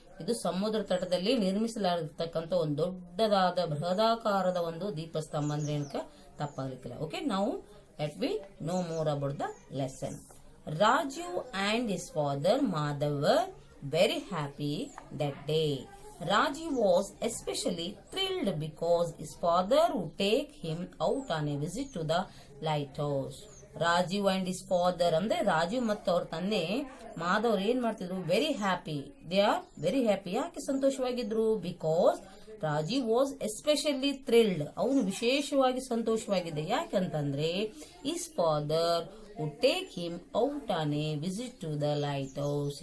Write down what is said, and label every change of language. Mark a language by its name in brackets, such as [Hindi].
[Kannada] ಇದು ಸಮುದ್ರ ತಟದಲ್ಲಿ ನಿರ್ಮಿಸಲಾಗಿರ್ತಕ್ಕಂಥ ಒಂದು ದೊಡ್ಡದಾದ ಬೃಹದಾಕಾರದ ಒಂದು ದೀಪಸ್ತಂಭ ಅಂದ್ರೆ ಏನಕ್ಕೆ ತಪ್ಪಾಗ್ಲಿಕ್ಕಿಲ್ಲ. [English] Okay, ನಾವು let we know more about the lesson. Raju and his father Madhav were very happy that day. Raji was especially thrilled because his father would take him out on a visit to the lighthouse. Rajeev and his father [Kannada] ಅಂದ್ರೆ ರಾಜೀವ್ ಮತ್ತು ಅವ್ರ ತಂದೆ ಮಾಧವ್ ಏನ್ ಮಾಡ್ತಿದ್ರು, [English] Very happy. They are very happy. [Kannada] ಯಾಕೆ ಸಂತೋಷವಾಗಿದ್ರು? [English] Because Rajeev was especially thrilled. [Kannada] ಅವನು ವಿಶೇಷವಾಗಿ ಸಂತೋಷವಾಗಿದೆ. [English] ಯಾಕಂತಂದ್ರೆ his father would take him out on a visit to the lighthouse.